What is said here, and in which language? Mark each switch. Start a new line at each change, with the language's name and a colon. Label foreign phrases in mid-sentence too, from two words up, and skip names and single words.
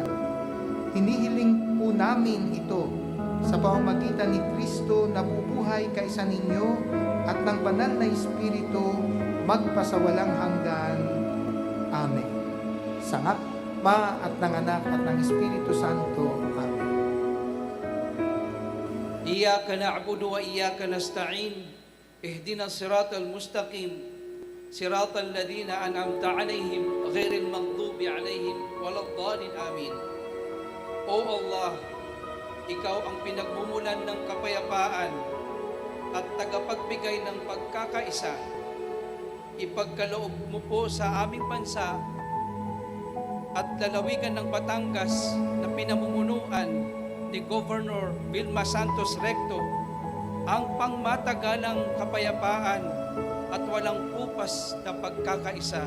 Filipino: Hinihiling po namin ito sa pamamagitan ni Kristo na bubuhay kaisa ninyo at ng banal na Espiritu magpasawalang hanggan. Amen. Sa Ama at ng Anak at ng Espiritu Santo. Amen.
Arabic: إياك نعبد وإياك نستعين اهدنا الصراط المستقيم صراط الذين أنعمت عليهم غير المغضوب عليهم ولا الضالين آمين.
Filipino: O Allah, Ikaw ang pinagmumulan ng kapayapaan at tagapagbigay ng pagkakaisa. Ipagkaloob mo po sa aming bansa at lalawigan ng Batangas na pinamumunuan ni Governor Vilma Santos Recto ang pangmatagalang kapayapaan at walang pupas na pagkakaisa.